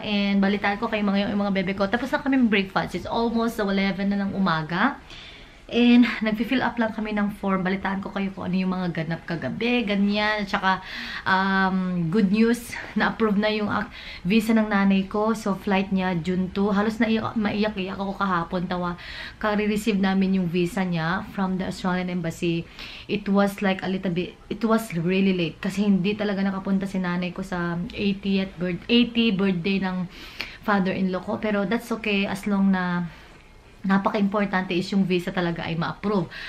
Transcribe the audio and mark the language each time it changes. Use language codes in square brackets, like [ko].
[tl] And balitaan ko kayo yung mga bebe ko. Tapos na kami breakfast. [en] It's almost 11 [tl] na ng umaga. And nagfi-fill up lang kami ng form. Balitaan ko kayo kung ano yung mga ganap kagabi, ganyan. At saka, good news, na-approve na yung visa ng nanay ko. So, flight niya, June 2. Halos maiyak-iyak ako kahapon. Kare-receive namin yung visa niya from the Australian Embassy. [en] It was like a little bit, it was really late. [tl] Kasi hindi talaga nakapunta si nanay ko sa 80th birthday ng father-in-law ko. Pero [en] that's okay [tl] as long na napaka-importante is yung visa talaga ay ma-approve.